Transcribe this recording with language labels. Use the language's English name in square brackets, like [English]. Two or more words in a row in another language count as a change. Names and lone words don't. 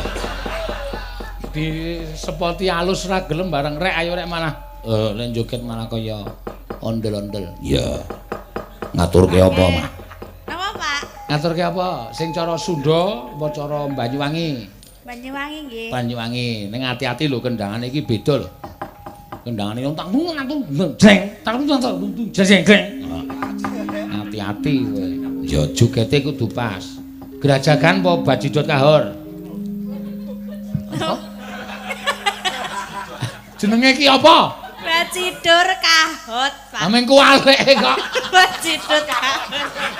[Javanese] Di sepoti alus ra gelem bareng rek ayo rek malah nek joget malah kaya ondel-ondel. Iya. Ngaturke apa, Mak? Napa, Pak? Ngaturke apa? Sing cara Sunda apa cara Banyuwangi? Banyuwangi nggih. Banyuwangi. Ning ati-ati lho kendangane iki beda lho. Kendangane tang jeng, tang jeng. Hati-hati kowe. Ya jogete kudu pas. Gerajakan apa bajidot kahor? Jenenge iki apa? Bajidor kahot, Pak. Ameng kuwalek kok. Bajidor kahot.